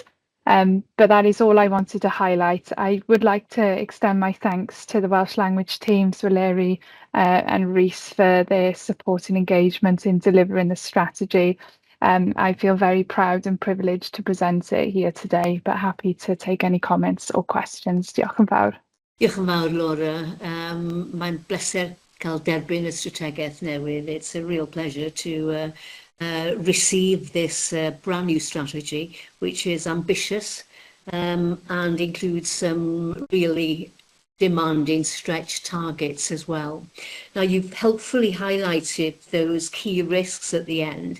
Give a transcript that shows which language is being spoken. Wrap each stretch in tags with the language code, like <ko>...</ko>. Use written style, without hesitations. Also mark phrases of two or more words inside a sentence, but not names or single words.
<en>But that is all I wanted to highlight. I would like to extend my thanks to the Welsh language teams, Valeri and Rhys, for their support and engagement in delivering the strategy. I feel very proud and privileged to present it here today, but happy to take any comments or questions.</en> <cy>Diolch yn fawr. Diolch yn fawr, Laura. Mae'n bleser cael derbyn y strategaeth newydd.</cy> <en>It's a real pleasure to receive this brand new strategy, which is ambitious and includes some really demanding stretch targets as well. Now, you've helpfully highlighted those key risks at the end.</en>